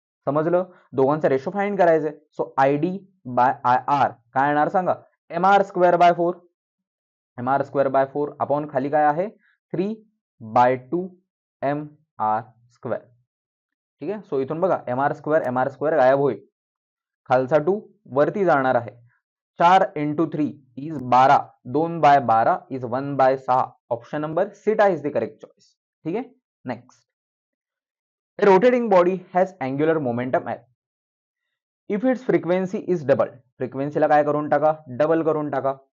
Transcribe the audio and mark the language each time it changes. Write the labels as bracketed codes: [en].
[mr] समजलं, दोघांचा ratio find करायचे. सो ID/IR काय येणार सांगा, mr²/4. mr²/4 अपॉन खाली काय आहे 3/2 mr². ठीक आहे. सो इथून बघा mr² गायब होईल, खालचा 2 वरती जाणार आहे. 4 into 3 is 12, 2/12 is 1/6. [en] Option number सीटा is the correct choice. [mr] ठीक आहे. [en] Next, a rotating body has angular momentum if its frequency is double. [mr] फ्रिक्वेन्सीला काय करून टाका, डबल करून टाका.